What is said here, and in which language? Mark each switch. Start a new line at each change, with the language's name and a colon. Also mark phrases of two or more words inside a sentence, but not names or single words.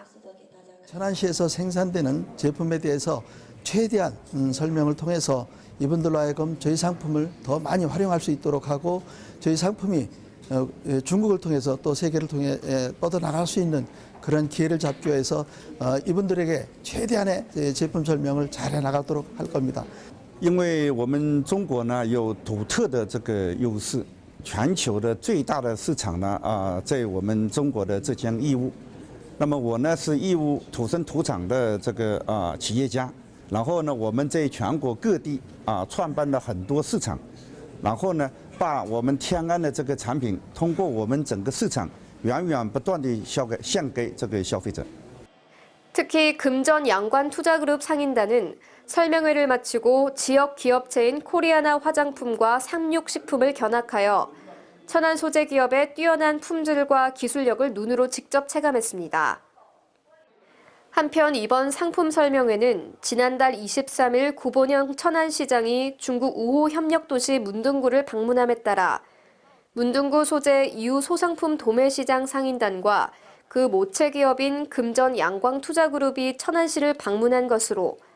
Korean: 천안시에서 생산되는 제품에 대해서 최대한 설명을 통해서 이분들로 하여금 저희 상품을 더 많이 활용할 수 있도록 하고 저희 상품이 중국을 통해서 또 세계를 통해 뻗어나갈 수 있는 그런 기회를 잡기 위해서 이분들에게 최대한의 제품 설명을 잘 해나가도록 할 겁니다.
Chinese: 因为我们中国呢有独特的这个优势，全球的最大的市场呢在我们中国的浙江义乌。那么我呢是义乌土生土长的这个企业家，然后呢我们在全国各地创办了很多市场，然后呢把我们天安的这个产品通过我们整个市场源源不断地献给这个消费者。
Korean: 특히 금전 양관투자그룹 상인단은 설명회를 마치고 지역 기업체인 코리아나 화장품과 삼육식품을 견학하여 천안 소재 기업의 뛰어난 품질과 기술력을 눈으로 직접 체감했습니다. 한편 이번 상품 설명회는 지난달 23일 구본영 천안시장이 중국 우호 협력도시 문등구를 방문함에 따라 문등구 소재 이후 소상품 도매시장 상인단과 그 모체 기업인 금전 양광투자그룹이 천안시를 방문한 것으로